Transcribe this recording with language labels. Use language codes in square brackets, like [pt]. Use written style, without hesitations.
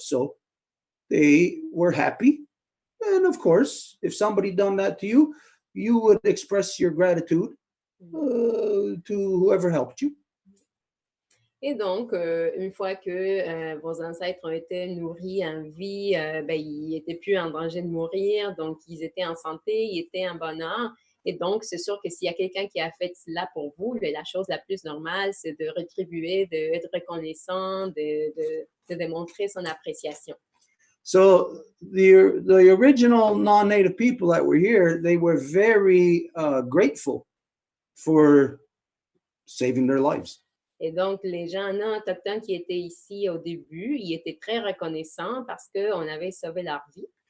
[en] So they were happy. And of course, if somebody done that to you, you would express your gratitude to whoever helped you. [fr] Et donc, une fois que vos ancêtres ont été nourris en vie, ils n'étaient plus en danger de mourir, donc ils étaient en santé, ils étaient en bonheur. Et donc, c'est sûr que s'il y a quelqu'un qui a fait cela pour vous, la chose la plus normale, c'est de rétribuer, d'être reconnaissant, de démontrer son appréciation. [en] So the original non-native people that were here, they were very grateful for saving their lives. [fr] Et donc, les gens non autochtones qui étaient ici au début, ils étaient très reconnaissants parce qu'on avait sauvé leur vie.